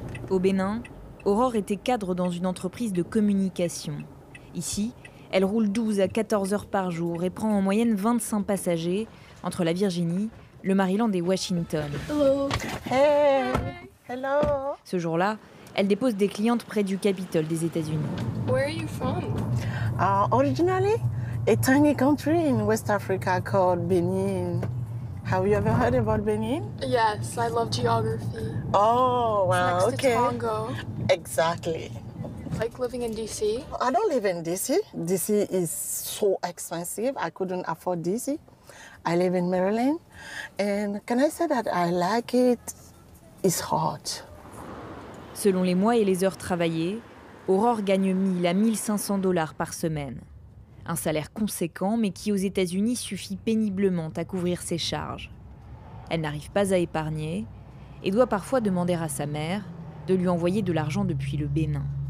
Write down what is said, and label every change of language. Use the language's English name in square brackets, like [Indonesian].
[French] Au Bénin, Aurore était cadre dans une entreprise de communication. Ici, elle roule 12 à 14 heures par jour et prend en moyenne 25 passagers entre la Virginie, le Maryland et Washington. [English] Hello. Hey. Hello. [French] Ce jour-là, elle dépose des clientes près du Capitole des États-Unis. [English] Where are you from? Originally, a tiny country in West Africa called Benin. Have you ever heard about Benin? Yes, I love geography. Oh, wow, Next okay. to Congo. Exactly. Like living in DC? I don't live in DC. DC is so expensive. I couldn't afford DC. I live in Maryland. And can I say that I like it? It's hot. [French] Selon les mois et les heures travaillées, Aurore gagne 1000 à 1500 $ par semaine. Un salaire conséquent, mais qui aux États-Unis suffit péniblement à couvrir ses charges. Elle n'arrive pas à épargner et doit parfois demander à sa mère de lui envoyer de l'argent depuis le Bénin.